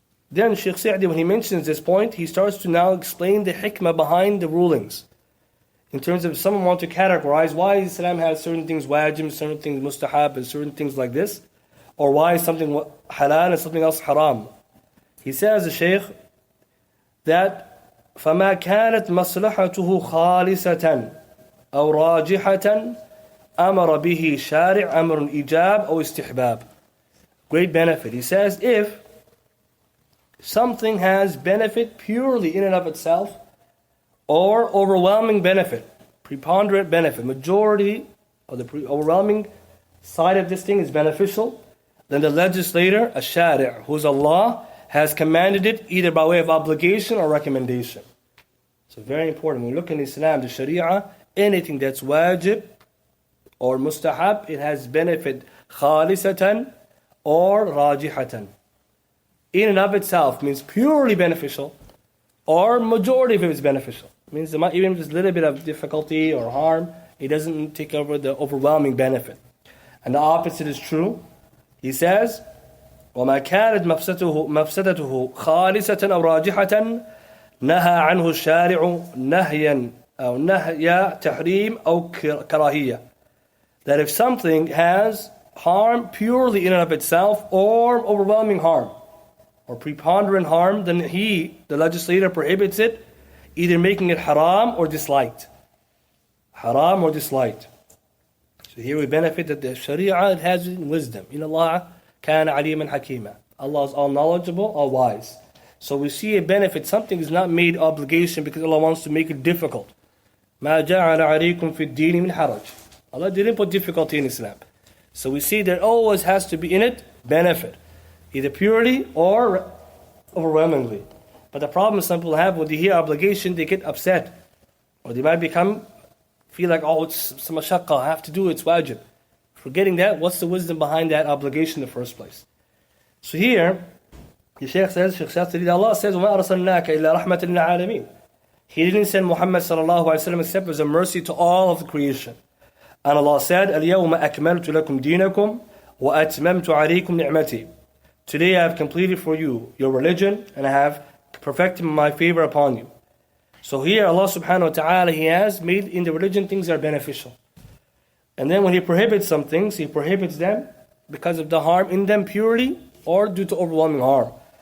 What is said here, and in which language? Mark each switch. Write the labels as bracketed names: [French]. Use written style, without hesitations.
[English] Then Shaykh Sa'di, when he mentions this point, he starts to now explain the hikmah behind the rulings. In terms of if someone wants to categorize why Islam has certain things wajib, certain things mustahab, and certain things like this, or why something halal and something else haram. He says, the Shaykh, that [Arabic] فَمَا كَانَتْ مَصْلَحَتُهُ خَالِصَةً أَوْ رَاجِحَةً أَمَرَ بِهِ شَارِعْ أَمْرٌ إِجَاب أو استحباب. [English] Great benefit. He says, if something has benefit purely in and of itself, or overwhelming benefit, preponderant benefit, majority of the overwhelming side of this thing is beneficial, then the legislator, a-shari', who's Allah, has commanded it either by way of obligation or recommendation. So very important. When we look in Islam, the Sharia, anything that's wajib or mustahab, it has benefit khalisatan or rajihatan. In and of itself means purely beneficial, or majority of it is beneficial. It means even if there's a little bit of difficulty or harm, it doesn't take over the overwhelming benefit. And the opposite is true. He says, [Arabic] وَمَا كَانَتْ مَفْسَدَتُهُ خَالِصَةً أَوْ رَاجِحَةً نَهَى عَنْهُ الشَّارِعُ نَهْيًا أو نهي تحريم أو كراهية. [English] That if something has harm purely in and of itself, or overwhelming harm, or preponderant harm, then the legislator, prohibits it, either making it haram or disliked. Haram or disliked. So here we benefit that the Sharia, it has wisdom. In Allah, [Arabic] كَانَ عَلِيمًا حَكِيمًا. [English] Allah is all knowledgeable, all wise. So we see a benefit. Something is not made obligation because Allah wants to make it difficult. [Arabic] مَا جَعَلَ عَلَيْكُمْ فِي الدِّينِ مِنْ حَرَجٍ. [English] Allah didn't put difficulty in Islam. So we see there always has to be in it benefit, either purely or overwhelmingly. But the problem some people have, when they hear obligation, they get upset. Or they might feel like, oh, it's some mashaqqa, I have to do it, it's wajib. Forgetting that, what's the wisdom behind that obligation in the first place? So here, the Shaykh says, Shaykh Shathari, Allah says, [Arabic] وَمَا أَرْسَلْنَاكَ إِلَّا رَحْمَةً لِلْعَالَمِينَ. [English] He didn't send Muhammad sallallahu alayhi wa sallam except as a mercy to all of the creation. And Allah said, [Arabic] الْيَوْمَ أَكْمَلْتُ لَكُمْ دِينَكُمْ وَأَتْمَمْتُ عَلَيْكُمْ نِعْمَتِي. [English] Today I have completed for you your religion, and I have perfected my favor upon you. So here Allah subhanahu wa ta'ala, He has made in the religion things that are beneficial. And then when He prohibits some things, He prohibits them because of the harm in them purely or due to overwhelming harm.